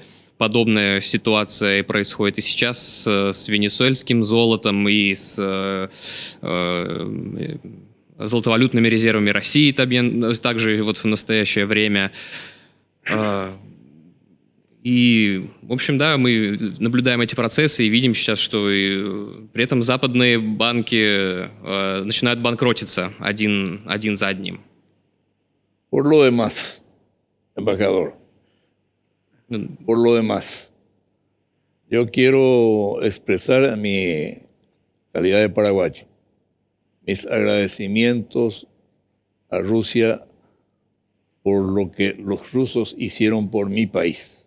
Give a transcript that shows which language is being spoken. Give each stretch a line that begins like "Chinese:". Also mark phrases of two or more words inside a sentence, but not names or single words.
Russian: Подобная ситуация происходит и сейчас с венесуэльским золотом и с золотовалютными резервами России также вот в настоящее время. И, в общем, да, мы наблюдаем эти процессы и видим сейчас, что при этом западные банки начинают банкротиться один за одним.
Spanish: Por lo demás, embajador, por lo demás, yo quiero expresar mi calidad de paraguayo, mis agradecimientos a Rusia por lo que los rusos hicieron por mi país.